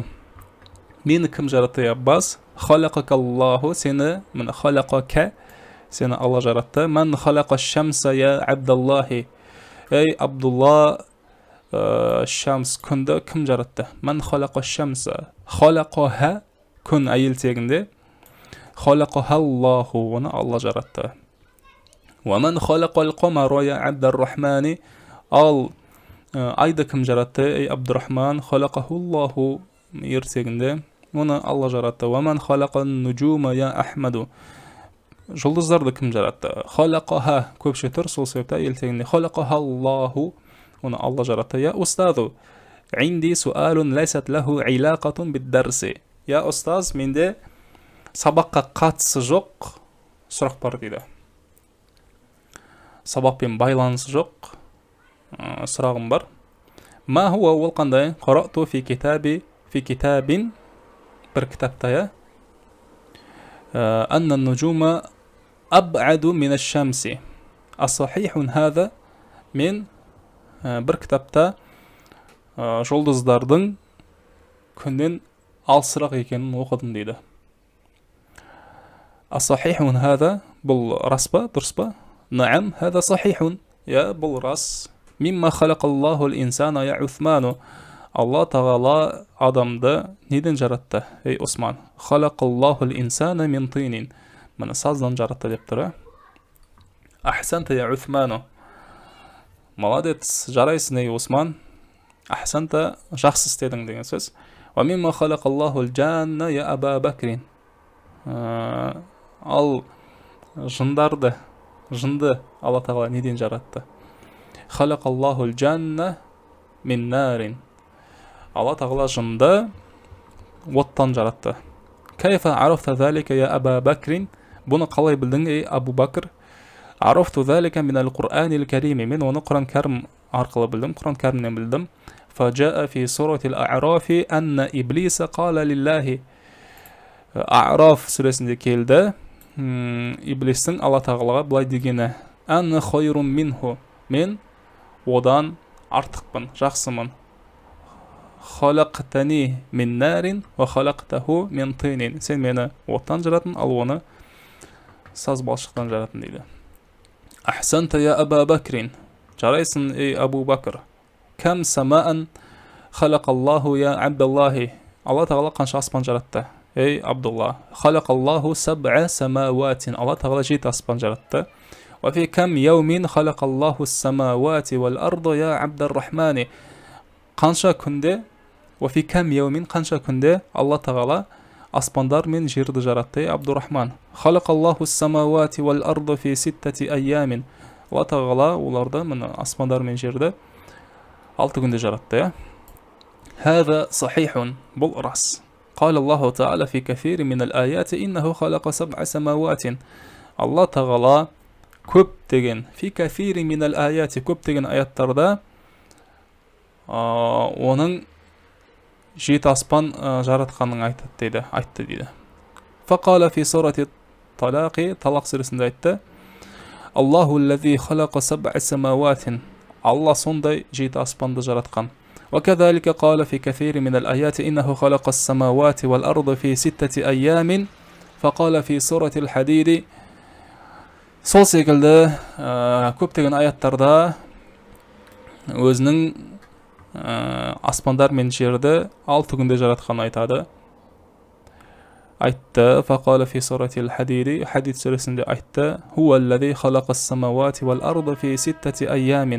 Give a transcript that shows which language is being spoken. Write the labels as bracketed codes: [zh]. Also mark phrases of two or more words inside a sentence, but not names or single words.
[kk] Мені кім жаратты, я Аббас? [ar] خلقك الله, [kk] сені, мені халақака, сені Алла жаратты. [ar] من خلق الشمس يا عبد الله. [kk] Ей Абдулла, шамс, күнді кім жаратты? [ar] من خلق الشمس. [kk] Халақаха, күн әйел тегінде. [ar] خلقها الله, [kk] оны Алла жаратты. [ar] ومن خلق القمر يا عبد الرحمن. [kk] Ал айды кім жаратты? Ей Абдуррахман. [ar] خلقه الله, ертегінде. [kk] Оны Алла жаратты. [ar] ومن خلق النجوم يا أحمد. [kk] Жұлдыздарды кім жаратты? Халақаха, көпше тұр, сол себепті ертегінде. [ar] خلقها الله, [kk] оны Алла жаратты. [ar] يا أستاذ، عندي سؤال ليست له علاقة بالدرس. [kk] Я устаз, менде сабаққа қатысы жоқ сұрақ бар дейді. Сабақпен байланысы жоқ сұрағым бар. [ar] ما هو, [kk] ол қандай? [ar] قرأت في كتاب, [kk] бір кітапта, [ar] я أن النجوم أبعد من الشمس أصحيح هذا. [kk] من бір кітапта жұлдыздардың күннен алысырақ екенін оқыдым дейді. [ar] أصحيح هذا, [kk] бұл рас па, дұрыс па? [ar] نعم، هذا صحيح. [kk] Я, бұл рас. [ar] مما خلق الله الإنسان يا عثمان. [kk] Алла тағала адамды неден жаратты, ей Осман? [ar] خلق الله الإنسان من طين. [kk] Мені саздан жаратты деп тұр. [ar] أحسنت يا عثمان. Молодец, [kk] жарайсың ей Осман. Ахсанта, жақсы істедің деген сөз. [ar] ومما خلق الله الجان يا أبا بكر. [kk] Ал жынды Алла тағала неден жаратты? [ar] خلق الله الجان من نار. [kk] Алла тағала жынды оттан жаратты. [ar] كيف عرفت ذلك يا أبا بكر. [kk] Бұны қалай білдің, ей Абу Бакр? [ar] عرفت ذلك من القرآن الكريم. [kk] Мен оны Құран кәрім арқылы білдім, Құран кәрімнен білдім. [ar] فجاء في سورة الأعراف أن إبليس قال لله. [kk] А'раф сүресінде келді. Иблистің Алла тағалаға былай дегені: [ar] أنا خير منه. [kk] Мен одан артықпын, жақсымын. [ar] خلقتني من نار وخلقته من طين. [kk] Сен мені оттан жараттың, ал оны саз балшықтан жараттың дейді. [ar] أحسنت يا أبا بكر. [kk] Жарайсың ей Абу Бакр. [ar] كم سماء خلق الله يا عبد الله. [kk] Алла тағала қанша аспан жаратты, ей Абдулла? [ar] خلق الله سبع سماوات. [kk] Алла тағала 7 аспан жаратты. [ar] وفي كم يوم خلق الله السماوات والأرض يا عبد الرحمن. [kk] Қанша күнде, [ar] وفي كم يوم, [kk] қанша күнде Алла тағала аспандар мен жерді жаратты, ей Абдуррахман. [ar] خلق الله السماوات والأرض في ستة أيام. [kk] Алла тағала оларды, міне аспандар мен жерді 6 күнде жаратты. [ar] هذا صحيح. [kk] Бұл рас. [ar] قال الله تعالى في كثير من الآيات إنه خلق 7 سماوات. [kk] Алла тағала көптеген, [ar] في كثير من الآيات, [kk] көптеген аяттарда оның 7 аспан жаратқанын айтты дейді. [ar] فقال في سورة الطلاق, [kk] талақ сүресінде айтты: [ar] Аллаху الذي خلق 7 سماوات. [kk] Алла сондай 7 аспанды жаратқан. [ar] وكذلك قال في كثير من الآيات إنه خلق السماوات والأرض في 6 أيام. فقال في سورة الحديد. [kk] Сол секілді көптеген аяттарда өзінің аспандар мен жерді 6 күнде жаратқанын айтады. Айтты. [ar] فقال في سورة الحديد. [kk] Хадид сүресінде айтты: [ar] هو الذي خلق السماوات والأرض في 6 أيام.